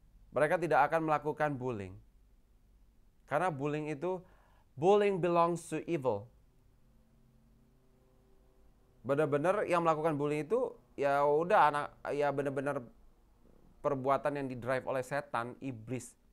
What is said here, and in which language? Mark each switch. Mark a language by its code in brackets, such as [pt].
[id] Mereka tidak akan melakukan bullying. [en] Karena bullying belongs to evil. [id] Benar-benar yang melakukan bullying itu ya udah benar-benar perbuatan yang didrive oleh setan, iblis.